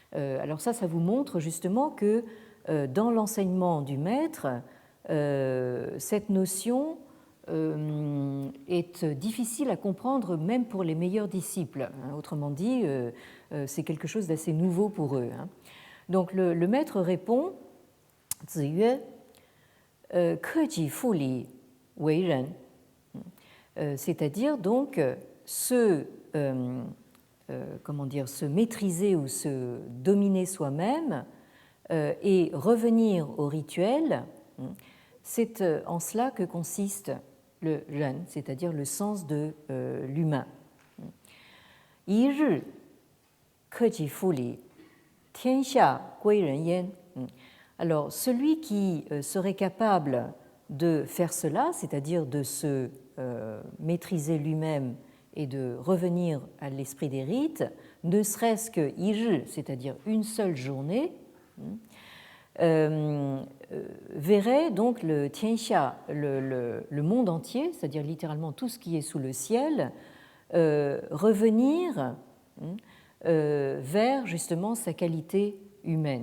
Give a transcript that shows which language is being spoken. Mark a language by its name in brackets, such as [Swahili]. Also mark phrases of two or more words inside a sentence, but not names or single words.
[French] Alors ça vous montre justement que dans l'enseignement du maître, cette notion est difficile à comprendre même pour les meilleurs disciples. Autrement dit, c'est quelque chose d'assez nouveau pour eux. Donc le maître répond, [Chinese] 子曰, 克己复礼为人, [French] c'est-à-dire donc se maîtriser ou se dominer soi-même et revenir au rituel, c'est en cela que consiste le ren, c'est-à-dire le sens de l'humain. [Chinese] 一日克己复礼，天下归人焉. [French] Alors, celui qui serait capable de faire cela, c'est-à-dire de se maîtriser lui-même et de revenir à l'esprit des rites, ne serait-ce que [Chinese] 一日, [French] c'est-à-dire une seule journée, verrait donc le tianxia, le monde entier, c'est-à-dire littéralement tout ce qui est sous le ciel, revenir vers justement sa qualité humaine.